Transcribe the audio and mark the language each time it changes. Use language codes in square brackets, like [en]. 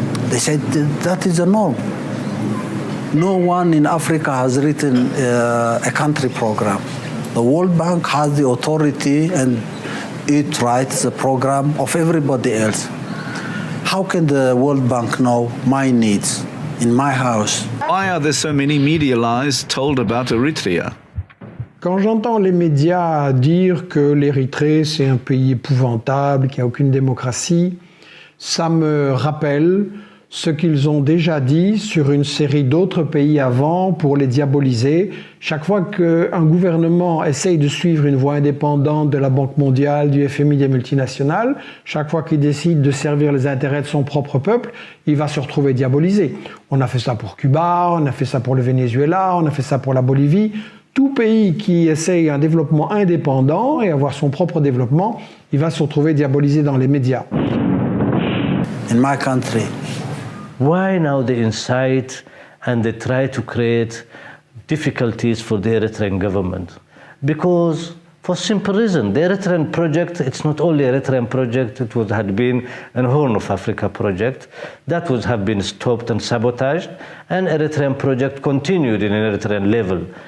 [en] They said, that is a norm. No one in Africa has written a country program. The World Bank has the authority and it writes the program of everybody else. How can the World Bank know my needs in my house? Why are there so many media lies told about Eritrea? [fr] Quand j'entends les médias dire que l'Érythrée c'est un pays épouvantable, qu'il n'y a aucune démocratie, ça me rappelle ce qu'ils ont déjà dit sur une série d'autres pays avant pour les diaboliser. Chaque fois qu'un gouvernement essaye de suivre une voie indépendante de la Banque mondiale, du FMI, des multinationales, chaque fois qu'il décide de servir les intérêts de son propre peuple, il va se retrouver diabolisé. On a fait ça pour Cuba, on a fait ça pour le Venezuela, on a fait ça pour la Bolivie. Tout pays qui essaye un développement indépendant et avoir son propre développement, il va se retrouver diabolisé dans les médias. [en] In my country, why now they incite and they try to create difficulties for the Eritrean government? Because for simple reason, the Eritrean project, it's not only Eritrean project, it had been a Horn of Africa project that would have been stopped and sabotaged, and Eritrean project continued in an Eritrean level.